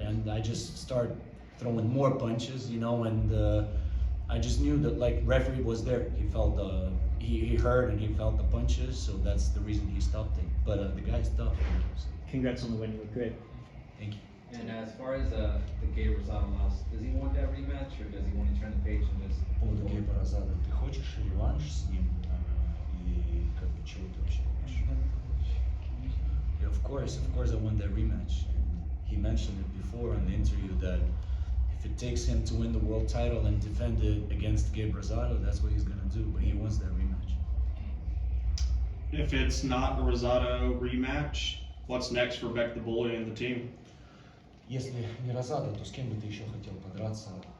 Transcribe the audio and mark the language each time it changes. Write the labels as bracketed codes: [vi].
[en] And I just start throwing more punches, you know, and I just knew that like referee was there. He felt he heard and he felt the punches, so that's the reason he stopped it. But the guy's tough. So. Congrats on the win, you look great. Thank you. And as far as the Gabe Rosado loss, does he want that rematch, or does he want to turn the page and just? [ru] По поводу Гейба Розада, ты хочешь реванш с ним? И как бы чего ты вообще хочешь? [en] Yeah, of course I want that rematch. And he mentioned it before in the interview that if if it takes him to win the world title and defend it against Gabe Rosado, that's what he's gonna do. But he wants that rematch. If it's not a Rosado rematch, what's next for Bek the Bully and the team? [ru] Если не Росado, то с кем бы ты еще хотел подраться?